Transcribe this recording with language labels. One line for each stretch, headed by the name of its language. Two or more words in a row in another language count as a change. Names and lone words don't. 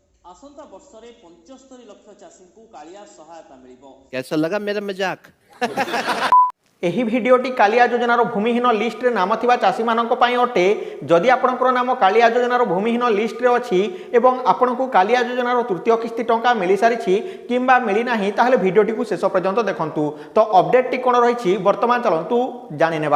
Odia: ଆସନ୍ତା ବର୍ଷରେ 75 ଲକ୍ଷ ଚାଷୀ କୁ କାଳିଆ ସହାୟତା ମିଳିବ।
Hindi: कैसा लगा मेरा मजाक?
Odia: ଏହି ଭିଡ଼ିଓଟି କାଳିଆ ଯୋଜନାର ଭୂମିହୀନ ଲିଷ୍ଟରେ ନାମ ଥିବା ଚାଷୀମାନଙ୍କ ପାଇଁ ଅଟେ। ଯଦି ଆପଣଙ୍କର ନାମ କାଳିଆ ଯୋଜନାର ଭୂମିହୀନ ଲିଷ୍ଟରେ ଅଛି ଏବଂ ଆପଣଙ୍କୁ କାଳିଆ ଯୋଜନାର ତୃତୀୟ କିସ୍ତି ଟଙ୍କା ମିଳିସାରିଛି କିମ୍ବା ମିଳିନାହିଁ ତାହେଲେ ଭିଡ଼ିଓଟିକୁ ଶେଷ ପର୍ଯ୍ୟନ୍ତ ଦେଖନ୍ତୁ। ତ ଅପଡେଟ୍ଟି କ'ଣ ରହିଛି ବର୍ତ୍ତମାନ ଚାଲନ୍ତୁ ଜାଣିନେବା।